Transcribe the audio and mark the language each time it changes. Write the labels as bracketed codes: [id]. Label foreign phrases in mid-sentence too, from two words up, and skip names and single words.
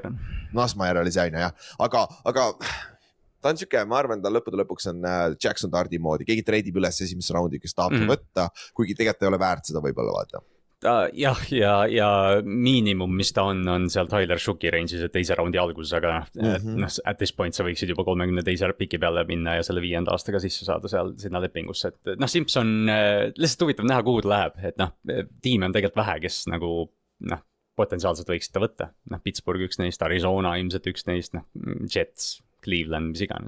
[et] oli see aine, jah, aga ta on siuke, ma arvan, ta lõppude lõpuks on Jackson Dardi moodi, keegi treidib üles esimesse raundi, kes tahab võtta, kuigi tegelikult ei ole väärt seda võib-olla vaata. Jah, ja miinimum, mis ta on seal Tyler Shooki range'is, et teise raundi alguses, aga [en] at this point [et] sa võiksid juba 32 piki peale minna ja selle 5. aastaga sisse saada seal sinna lepingusse, et noh, Simpson lihtsalt huvitav näha, kuhu ta läheb, et noh, tiime on tegelikult vähe, kes nagu noh, potentsiaalselt võiksid ta võtta, noh, Pittsburgh üks neist, Arizona ilmselt üks neist, noh, Jets, Cleveland, mis iganes.